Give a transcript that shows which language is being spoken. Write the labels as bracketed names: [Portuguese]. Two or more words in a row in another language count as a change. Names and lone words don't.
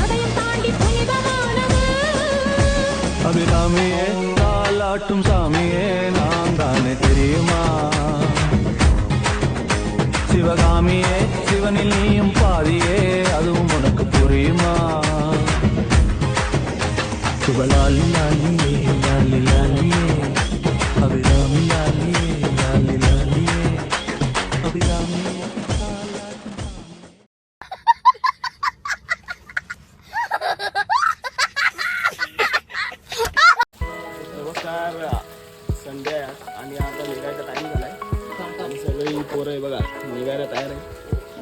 [Tamil] அபிராமியே தாலாட்டும் சாமியே நான் தானே தெரியுமா சிவகாமியே சிவனில் நீயும் பாதியே அதுவும் உனக்கு புரியுமா சுபலாலி லாலியே லாலி லாலியே அபிராமி லாலியே லாலி லாலியே அபிராமி [Marathi] संडे आहे आणि आता निघायचा टाइम झालाय आणि सगळी पोरं आहे बघा निघायला तयार आहे.